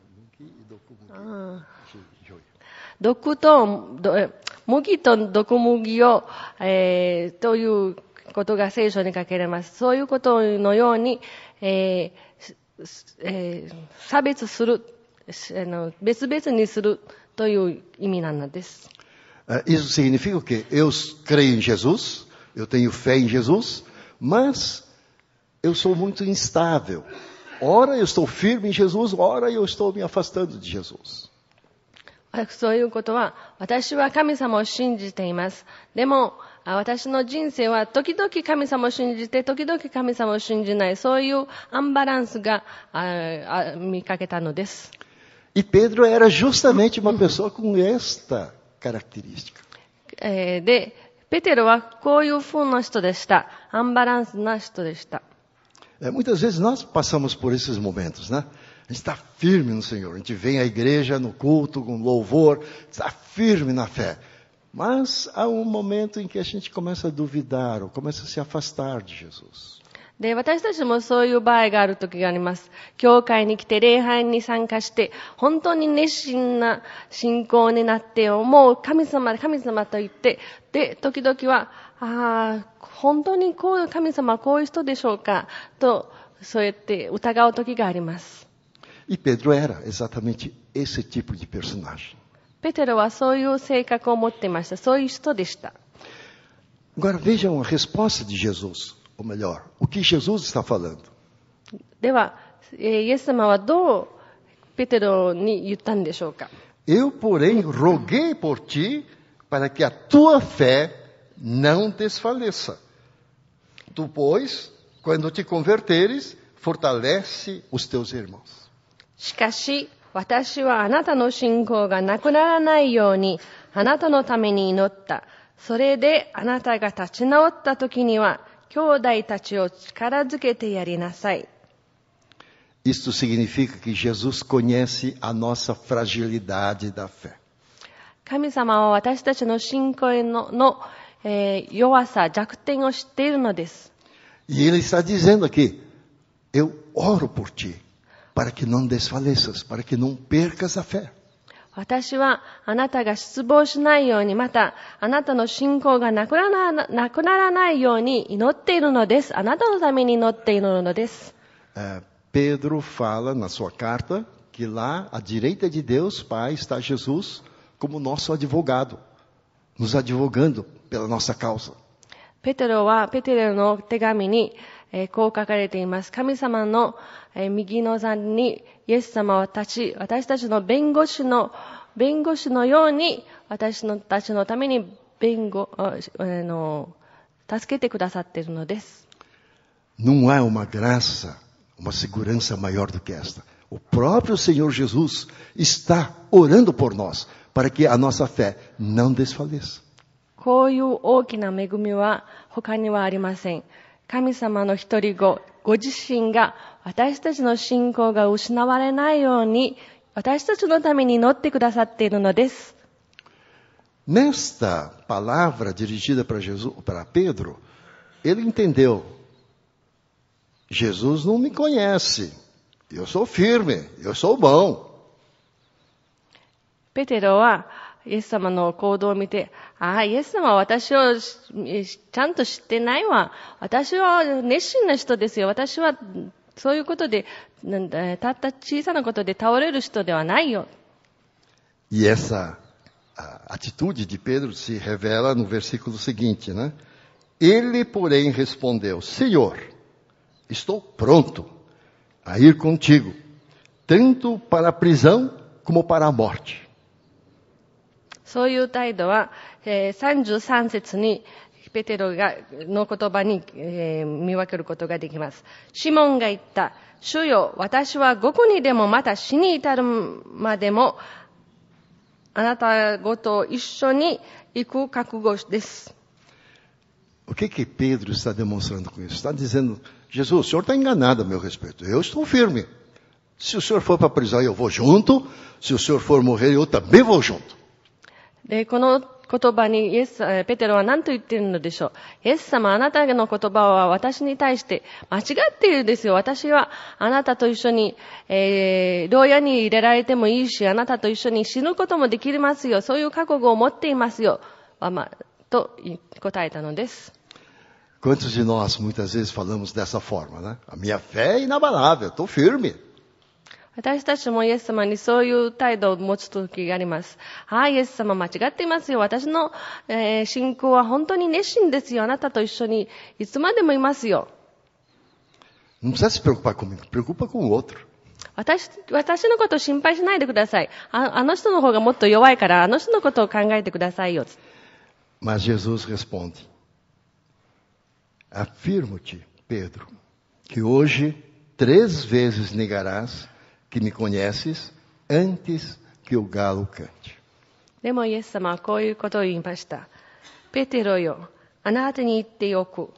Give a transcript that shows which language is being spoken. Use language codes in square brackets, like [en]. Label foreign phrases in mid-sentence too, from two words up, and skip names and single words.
[ja] 毒と麦と毒麦を、ということが聖書に書かれます。そういうことのように、差別する、別々にするという意味なのです。 [pt] Isso significa que eu creio em Jesus, eu tenho fé em Jesus, mas eu sou muito instável. Ora eu estou firme em Jesus, ora eu estou me afastando de Jesus. [ja] そういうことは、私は神様を信じています。でも、私の人生は時々神様を信じて、時々神様を信じない、そういうアンバランスが見かけたのです。 [pt] E Pedro era justamente uma pessoa com esta característica. [ja] で、ペテロはこういう風な人でした。アンバランスな人でした。 [pt] Muitas vezes nós passamos por esses momentos, né? A gente está firme no Senhor, a gente vem à igreja no culto, com louvor, está firme na fé. Mas há um momento em que a gente começa a duvidar ou começa a se afastar de Jesus. [ja] で、私たちもそういう場合がある時があります。教会に来て礼拝に参加して、本当に熱心な信仰になって、もう神様と言って、で、時々は、本当にこういう神様はこういう人でしょうかと、そうやって疑う時があります。 [pt] E Pedro era exatamente esse tipo de personagem. [ja] ペテロはそういう性格を持っていました。そういう人でした。 [pt] Agora vejam a resposta de Jesus, ou melhor, o que Jesus está falando. [ja] では、イエス様はどうペテロに言ったんでしょうか。 [pt] Eu, porém, roguei por ti para que a tua fé não desfaleça. Tu, pois, quando te converteres, fortalece os teus irmãos. [ja] しかし、私はあなたの信仰がなくならないように、あなたのために祈った。それであなたが立ち直った時には、兄弟たちを力づけてやりなさい。 [pt] Isto significa que Jesus conhece a nossa fragilidade da fé. [ja] 神様は私たちの信仰の弱さ、弱点を知っているのです。 [pt] E Ele está dizendo aqui, eu oro por ti, para que não desfaleças, para que não percas a fé. [ja] 私はあなたが失望しないように、またあなたの信仰がなくならないように祈っているのです。あなたのために祈っているのです。 [pt] Pedro fala na sua carta que lá à direita de Deus, Pai, está Jesus como nosso advogado, nos advogando pela nossa causa. [ja] ペテロの手紙に、こう書かれています。神様の、右の座にイエス様は私たちの弁護士のように私たちのために助けてくださっているのです。 [pt] Não há uma graça, uma segurança maior do que esta. O próprio Senhor Jesus está orando por nós, para que a nossa fé não desfaleça. [ja] こういう大きな恵みは他にはありません。神様の一人子、ご自身が私たちの信仰が失われないように、私たちのために祈ってくださっているのです。 [pt] Nesta palavra dirigida para Pedro, ele entendeu. Jesus não me conhece. Eu sou firme, eu sou bom. [ja] ペテロはイエス様の行動を見て、イエス様は私をちゃんと知ってないわ。私は熱心な人ですよ。私はそういうことで、たった小さなことで倒れる人ではないよ。 [pt] E essa atitude de Pedro se revela no versículo seguinte, né? Ele, porém, respondeu, Senhor, estou pronto a ir contigo, tanto para a prisão como para a morte. [ja] そういう態度は、33節にペテロの言葉に、見分けることができます。シモンが言った。主よ、私はどこにでもまた死に至るまでもあなたごと一緒に行く覚悟です。 [pt] O que Pedro está demonstrando com isso? Está dizendo, Jesus, o senhor está enganado a meu respeito. Eu estou firme. Se o senhor for para a prisão, eu vou junto. Se o senhor for morrer, eu também vou junto. [ja] で、この言葉にペテロは何と言っているのでしょう。イエス様、あなたの言葉は私に対して間違っているんですよ。私はあなたと一緒に、牢屋に入れられてもいいし、あなたと一緒に死ぬこともできますよ。そういう覚悟を持っていますよ。と答えたのです。 [pt] Quantos de nós muitas vezes falamos dessa forma, né? A minha fé é inabalável, estou firme. [ja] 私たちもイエス様にそういう態度を持つ時があります。イエス様間違っていますよ。私の、信仰は本当に熱心ですよ。あなたと一緒にいつまでもいますよ。 [pt] Não precisa se preocupar comigo, preocupa com o outro. [ja] 私のことを心配しないでください。あの人の方がもっと弱いから、あの人のことを考えてくださいよ。 [pt] Mas Jesus responde, afirmo-te, Pedro, que hoje 3 vezes negarás que me conheces antes que o galo cante. [ja] でもイエス様はこういうことを言いました。ペテロよ、あなたに言っておく。